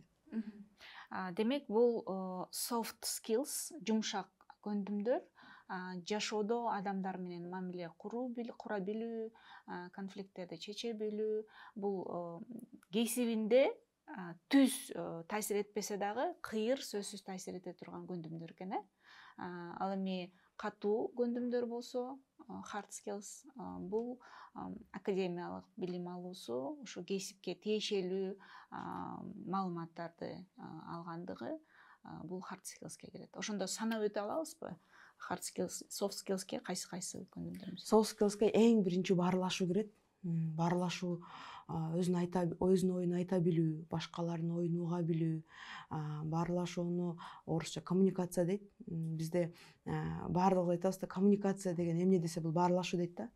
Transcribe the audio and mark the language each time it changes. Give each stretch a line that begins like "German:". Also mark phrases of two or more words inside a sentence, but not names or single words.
Kyrgyz: Демек бул
English: soft skills,
Kyrgyz: жумшак көндүмдөр жашоодо адамдар менен мамиле кура билүү, конфликттерди чече билүү, бул кесибинде түз таасир этпесе дагы кыйыр сөзсүз таасир эте турган көндүмдөр экен. Ал эми катуу көндүмдөр болсо,
English: hard skills,
Kyrgyz: бул академиялык билим алуусу, ушу кесипке тиешелүү маалыматтарды алгандыгы, бул
English: hard skillsке
Kyrgyz: кирет. Ошондо санап өтө алабызбы?
English: Hard skills, soft skillsке
Kyrgyz: кайсы көндүмдөрүбүз?
English: Soft skillsке
Kyrgyz: эң биринчи баарлашуу кирет. Баарлашуу, өзүнүн оюн айта билүү, башкалардын оюн уга билүү. Баарлашууну орусча коммуникация дейт. Бизде баардыгыбыз айтабыз да, коммуникация деген эмне десе бул баарлашуу дейт да.